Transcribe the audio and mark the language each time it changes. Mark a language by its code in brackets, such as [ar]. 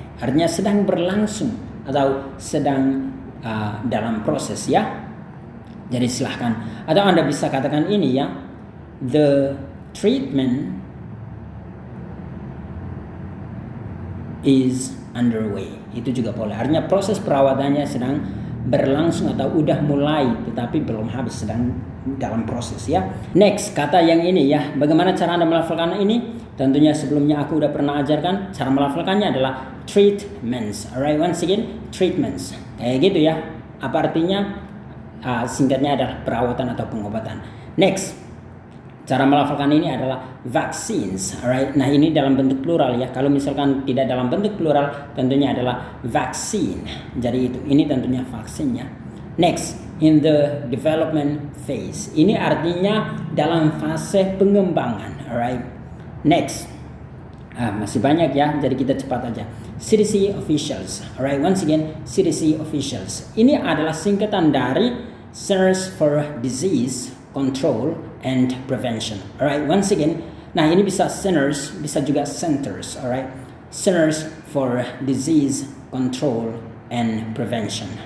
[id] Artinya sedang berlangsung atau sedang dalam proses, ya. Jadi silahkan. Atau Anda bisa katakan ini, ya. [en] The treatment is underway. [id] Itu juga boleh. Artinya proses perawatannya sedang berlangsung atau udah mulai tetapi belum habis, sedang dalam proses, ya. Next, kata yang ini, ya. Bagaimana cara Anda melafalkan ini? Tentunya sebelumnya aku udah pernah ajarkan. Cara melafalkannya adalah treatments. [en] Alright, once again treatments. [id] Kayak gitu, ya. Apa artinya? Singkatnya adalah perawatan atau pengobatan. Next, cara melafalkan ini adalah vaccines. Alright, nah ini dalam bentuk plural, ya. Kalau misalkan tidak dalam bentuk plural, tentunya adalah vaccine. Jadi itu, ini tentunya vaksinnya. [en] Next, in the development phase. [id] Ini artinya dalam fase pengembangan. Alright. Next, masih banyak, ya. Jadi kita cepat aja. [en] CDC officials. Alright, once again CDC officials. [id] Ini adalah singkatan dari Centers for Disease Control and Prevention. Alright, once again. Nah, ini bisa centers, bisa juga centers. [en] Alright, Centers for Disease Control and Prevention.